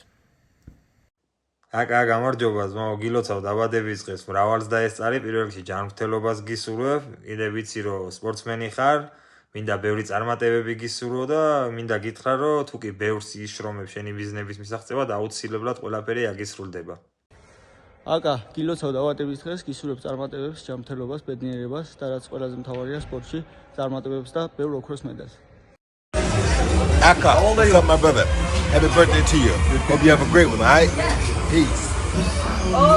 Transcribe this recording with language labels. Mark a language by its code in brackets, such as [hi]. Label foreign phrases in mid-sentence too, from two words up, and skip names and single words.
[ka] აკა გამარჯობა ძმაო გილოცავ დაბადების დღეს მრავალს დაესწარი პირველ რიგში ჯანმრთელობას გისურვებ კიდე ვიცი რომ სპორტსმენი ხარ მინდა ბევრი წარმატებები გისურვო და მინდა გითხრა რომ თუ კი ბევრს იშრომებ შენი ბიზნესის მისაღწევად აუცილებლად ყველაფერი აგისრულდება აკა გილოცავ დაბადების დღეს გისურვებ წარმატებებს ჯანმრთელობას ბედნიერებას და რაც ყველაზე მთავარია სპორტში წარმატებებს და ბევრ ოქროს მედალს [en] Aka, what's up, my brother? Happy birthday to you. Hope you have a great one, all right? Peace.